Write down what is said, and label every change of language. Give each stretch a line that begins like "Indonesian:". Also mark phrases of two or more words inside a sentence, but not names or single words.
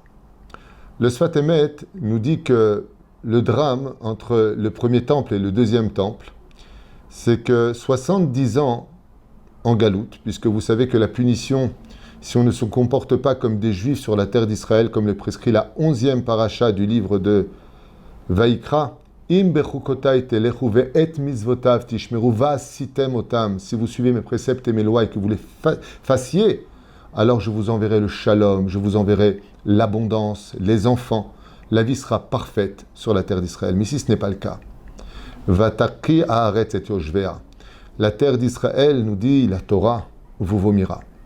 French: Le Sfat Emet nous dit que le drame entre le premier temple et le deuxième temple, c'est que 70 ans en galoute, puisque vous savez que la punition, si on ne se comporte pas comme des Juifs sur la terre d'Israël, comme le prescrit la 11e paracha du livre de Vaïkra,
Hebrew: אם בחקתי תלכו ואת מצוותיו תשמרו ועשיתם אתם.
French: Si vous suivez mes préceptes et mes lois et que vous les fassiez, alors je vous enverrai le shalom, je vous enverrai l'abondance, les enfants. La vie sera parfaite sur la terre d'Israël. Mais si ce n'est pas le cas,
Hebrew: ותקא הארץ את יושביה.
French: La terre d'Israël, nous dit la Torah, vous vomira.